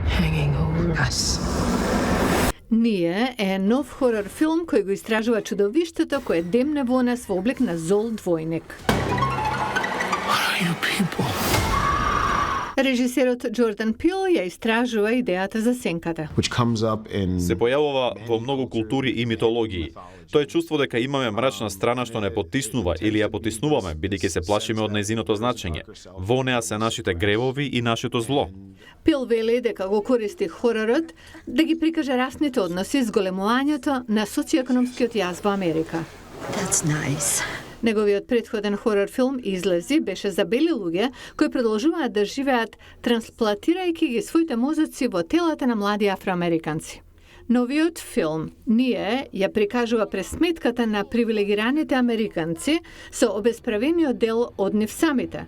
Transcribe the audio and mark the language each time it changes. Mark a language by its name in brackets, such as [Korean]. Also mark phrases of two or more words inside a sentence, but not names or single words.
[English] hanging over us. [Macedonian] Ние е нов хорор филм кој го истражува чудовиштето кое демне во нас во облик на зол двојник. [English] What are you people? [Macedonian] Режисерот Джордан Пил ја истражува идејата за сенката. Се појавува во многу култури и митологии. Тоа е чувство дека имаме мрачна страна што не потиснува или ја потиснуваме, бидејќи се плашиме од нејзиното значење. Во неа се нашите гревови и нашето зло. Пил вели дека го користи хоророт да ги прикаже расните односи с големувањето на социјекономскиот јаз во Америка. [English] That's nice. [Macedonian] Неговиот претходен хорор филм излези беше за бели луѓе кои продолжуваат да живеат трансплантирајќи ги своите мозоци во телата на млади афроамериканци. Новиот филм Ние ја прикажува през сметката на привилегираните американци со обесправениот дел од нив самите.